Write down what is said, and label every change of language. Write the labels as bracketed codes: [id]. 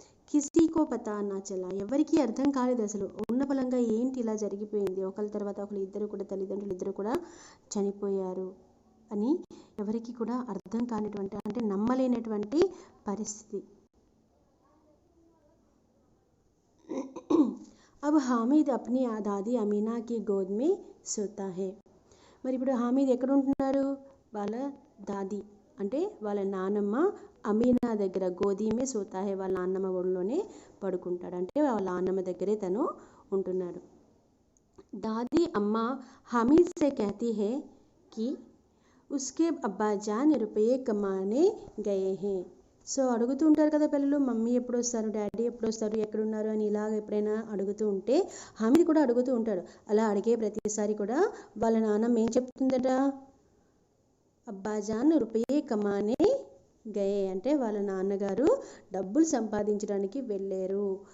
[hi] కిసీ కో పతా నా చలా, [te] ఎవరికీ అర్థం కాలేదు అసలు ఉన్న ఫలంగా ఏంటి ఇలా జరిగిపోయింది. ఒకరి తర్వాత ఒకరు ఇద్దరు కూడా, తల్లిదండ్రులు ఇద్దరు కూడా చనిపోయారు అని ఎవరికి కూడా అర్థం కానిటువంటి, అంటే నమ్మలేనటువంటి పరిస్థితి. [hi] अब हामिद अपनी दादी अमीना की गोद में सोता है. [te] మరి ఇప్పుడు హామీద్ ఎక్కడ ఉంటున్నారు? వాళ్ళ దాది అంటే వాళ్ళ నానమ్మ అమీనా దగ్గర, [hi] గోదీమే సోతా హే, [te] వాళ్ళ నాన్నమ్మ ఒడిలోనే పడుకుంటాడు. అంటే వాళ్ళ నాన్నమ్మ దగ్గరే తను ఉంటున్నాడు. [hi] దాदी अम्मा हामिद से कहती है कि उसके अब्बाजान रुपये कमाने गए हैं. [te] సో అడుగుతూ ఉంటారు కదా పిల్లలు, మమ్మీ ఎప్పుడు వస్తారు, డాడీ ఎప్పుడు వస్తారు, ఎక్కడున్నారు అని ఇలాగ ఎప్పుడైనా అడుగుతూ ఉంటే హామీద్ కూడా అడుగుతూ ఉంటాడు. అలా అడిగే ప్రతిసారి కూడా వాళ్ళ నాన్నమ్మ ఏం చెప్తుందట? [hi] అబ్బాజాన్ రూపాయే కమానే గయే, [te] అంటే వాళ్ళ నాన్నగారు డబ్బులు సంపాదించడానికి వెళ్ళారు.